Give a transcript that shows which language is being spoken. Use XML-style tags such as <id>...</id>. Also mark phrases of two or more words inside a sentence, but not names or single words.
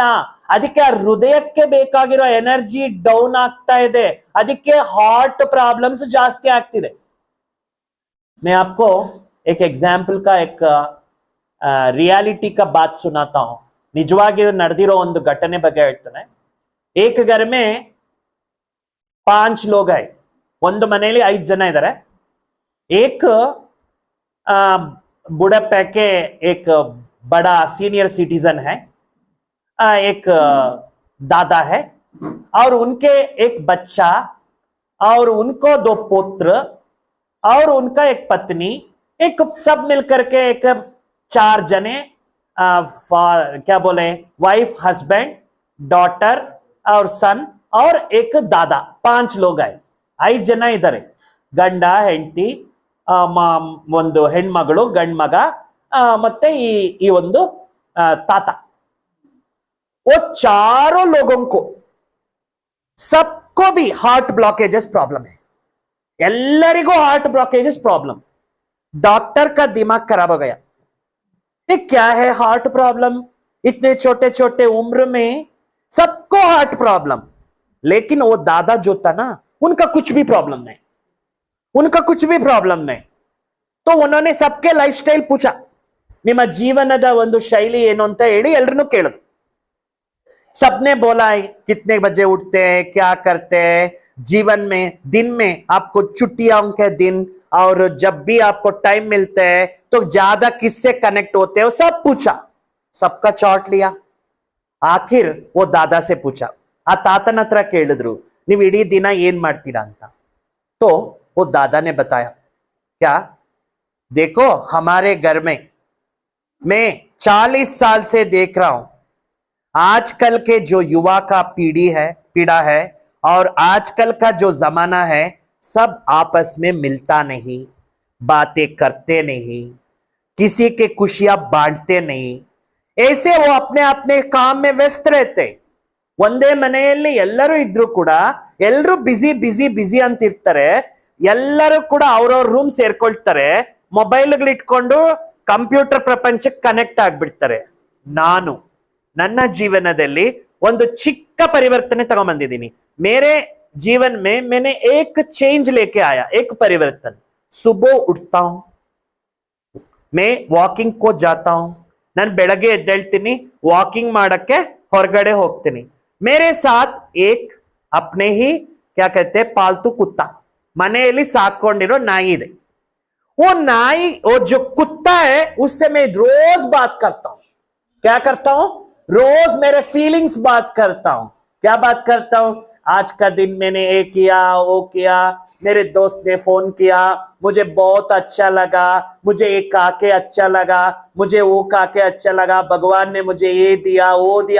<kn>ಅದಕ್ಕೆ ಆ ಹೃದಯಕ್ಕೆ ಬೇಕಾಗಿರೋ</kn> <en>energy down</en> <kn>ಆಗ್ತಾ ಇದೆ. ಅದಕ್ಕೆ</kn> <en>heart problems</en> <kn>ಜಾಸ್ತಿ ಆಗ್ತಿದೆ.</kn> <hi>मैं आपको एक एग्जाम्पल का एक रियलिटी का बात सुनाता हूं.</hi> <kn>निजವಾಗಿ ನಡೆದಿರೋ ಒಂದು ಘಟನೆ ಬಗ್ಗೆ ಹೇಳ್ತಾನೆ.</kn> <hi>एक घर में 5 लोग है.</hi> <kn>ಒಂದು ಮನೆಯಲ್ಲಿ 5 ಜನ ಇದ್ದಾರೆ.</kn> <hi>एक बुढ़ापे के एक बड़ा</hi> <en>senior citizen</en> <hi>है, एक दादा है, और उनके एक बच्चा, और उनको 2 पुत्र, और उनका एक पत्नी, एक सब मिलकर के एक 4 जने, क्या बोले,</hi> <en>wife, husband, daughter</en> <hi>और सन, और एक दादा. 5 लोग आए.</hi> <kn>5 ಜನ ಇದ್ದಾರೆ. ಗಂಡ, ಹೆಂಡತಿ, ಒಂದು ಹೆಣ್ಮಗಳು, ಗಂಡ ಮಗ, ಮತ್ತೆ ಈ ಒಂದು ತಾತ.</kn> <hi>वो चारों लोगों को, सबको भी</hi> <en>heart blockages problem</en> <hi>है.</hi> <kn>ಎಲ್ಲರಿಗೂ</kn> <en>heart blockages problem.</en> <hi>डॉक्टर का दिमाग खराब हो गया. ये क्या है</hi> <en>heart problem?</en> <hi>इतने छोटे छोटे उम्र में सबको</hi> <en>heart problem.</en> <hi>लेकिन वो दादा जो था ना, उनका कुछ भी प्रॉब्लम नहीं, उनका कुछ भी प्रॉब्लम नहीं। तो उन्होंने सबके</hi> <en>life style</en> <hi>पूछा,</hi> <kn>ನಿಮ್ಮ ಜೀವನದ ಒಂದು ಶೈಲಿ ಏನು ಅಂತ ಹೇಳಿ ಎಲ್ರನ್ನೂ ಕೇಳಿದ್ರು।</kn> <hi>सबने बोला है कितने बजे उठते हैं, क्या करते हैं जीवन में, दिन में आपको छुट्टियों के दिन और जब भी आपको टाइम मिलते हैं तो ज्यादा किससे कनेक्ट होते हो, सब पूछा, सबका चार्ट लिया। आखिर वो दादा से पूछा,</hi> <kn>ಆ ತಾತನ ಹತ್ರ ಕೇಳಿದ್ರು ನೀವು ಇಡೀ ದಿನ ಏನ್ ಮಾಡ್ತೀರಾ ಅಂತ।</kn> <hi>तो वो दादा ने बताया, क्या देखो हमारे घर में मैं 40 साल से देख रहा हूं, आजकल के जो युवा का पीढ़ा है और आजकल का जो जमाना है, सब आपस में मिलता नहीं, बातें करते नहीं, किसी के खुशियां बांटते नहीं, ऐसे वो अपने अपने काम में व्यस्त रहते।</hi> <kn>ಒಂದೇ ಮನೆಯಲ್ಲಿ ಎಲ್ಲರೂ ಇದ್ರು ಕೂಡ ಎಲ್ಲರೂ</kn> <en>busy busy busy</en> <kn>ಅಂತ ಇರ್ತಾರೆ, ಎಲ್ಲರೂ ಕೂಡ ಅವ್ರವ್ರ ರೂಮ್ ಸೇರ್ಕೊಳ್ತಾರೆ, ಮೊಬೈಲ್ಗಳು ಇಟ್ಕೊಂಡು ಕಂಪ್ಯೂಟರ್ ಪ್ರಪಂಚಕ್ಕೆ ಕನೆಕ್ಟ್ ಆಗ್ಬಿಡ್ತಾರೆ। ನಾನು ನನ್ನ ಜೀವನದಲ್ಲಿ ಒಂದು ಚಿಕ್ಕ ಪರಿವರ್ತನೆ ತಗೊಂಡ್ಬಂದಿದ್ದೀನಿ।</kn> <hi>मेरे जीवन में मैंने एक चेंज लेके आया, एक परिवर्तन। सुबह उठता हूं, मैं वॉकिंग को जाता हूं,</hi> <kn>ನಾನು ಬೆಳಗ್ಗೆ ಎದ್ದೇಳ್ತೀನಿ, ವಾಕಿಂಗ್ ಮಾಡಕ್ಕೆ ಹೊರಗಡೆ ಹೋಗ್ತೀನಿ।</kn> <hi>मेरे साथ एक अपने ही क्या कहते हैं पालतू कुत्ता,</hi> <kn>ಮನೆಯಲ್ಲಿ ಸಾಕೊಂಡಿರೋ ನಾಯಿ ಇದೆ।</kn> <hi>वो नाई, वो जो कुत्ता है उससे मैं रोज बात करता हूं। क्या करता हूं? रोज मेरे फीलिंग्स बात करता हूं। क्या बात करता हूं? आज का दिन मैंने ये किया, वो किया, मेरे दोस्त ने फोन किया, मुझे बहुत अच्छा लगा, मुझे ये काके अच्छा लगा, मुझे वो काके अच्छा लगा, भगवान ने मुझे ये दिया, वो दिया।</hi>